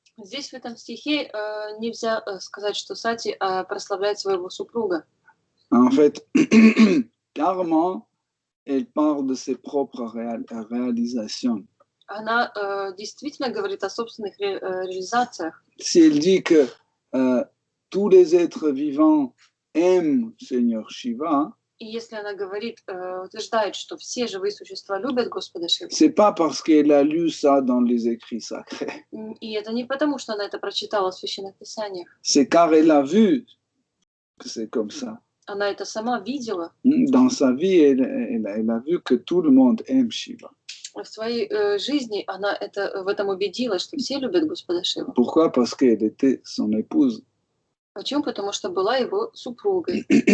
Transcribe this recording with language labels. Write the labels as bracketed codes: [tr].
[ru] Здесь, в этом стихе, нельзя сказать, что Сати прославляет своего супруга. [fr] En fait, clairement, elle parle de ses propres réalisations. [ru] Она действительно говорит о собственных реализациях. [fr] Si elle dit que tous les êtres vivants aiment Seigneur Shiva, [ru] И если она говорит, утверждает, что все живые существа любят Господа Шиву, [fr] c'est pas parce qu'elle a lu ça dans les écrits sacrés. [ru] и это не потому, что она это прочитала в Священных Писаниях. [fr] C'est car elle a vu que c'est comme ça. [ru] Она это сама видела. [fr] Dans sa vie, elle a vu que tout le monde aime Shiva. [ru] В своей жизни она в этом убедилась, что все любят Господа Шиву. [fr] Pourquoi? Parce qu'elle était son épouse. [ru] Почему? Потому что была его супругой.